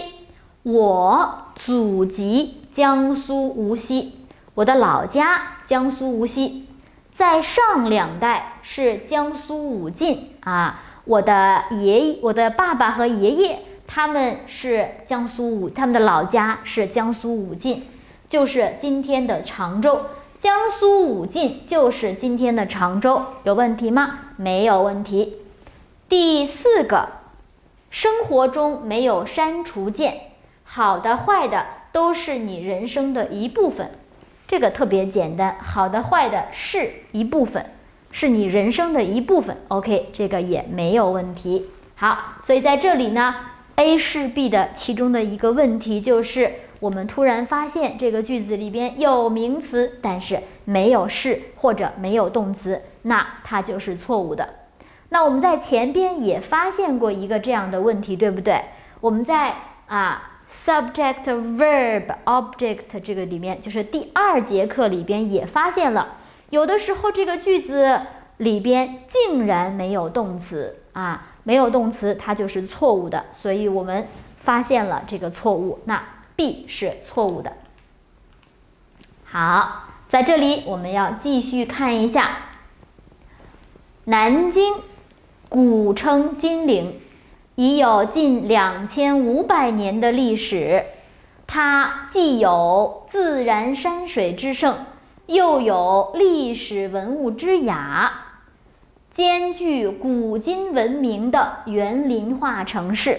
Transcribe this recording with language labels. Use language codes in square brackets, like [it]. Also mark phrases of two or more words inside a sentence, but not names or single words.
[zh] 我祖籍江蘇無錫，我的老家江蘇無錫，在上2代是江蘇武進啊。我的爸爸和爺爺他們是他們的老家是江蘇武進，就是今天的常州。江蘇武進就是今天的常州，有問題嗎？沒有問題。第4個，生活中沒有刪除鍵，好的壞的都是你人生的一部分。這個特別簡單，好的壞的是一部分，是你人生的一部分。OK， 這個也沒有問題。好，所以在這裡呢 A 是 B 的其中的一個問題就是我們突然發現這個句子裡邊有名詞，但是沒有是或者沒有動詞，那它就是錯誤的。那我們在前邊也發現過一個這樣的問題，對不對？我們在 [en] subject verb object [zh] 這個裡面，就是第2節課裡邊也發現了，有的時候這個句子裡邊竟然沒有動詞沒有動詞，它就是錯誤的。所以我們發現了這個錯誤，那 B 是錯誤的。好，在這裡我們要繼續看一下，南京古稱金陵，已有近2500年的歷史，它既有自然山水之盛，又有歷史文物之雅，兼具古今文明的园林化城市。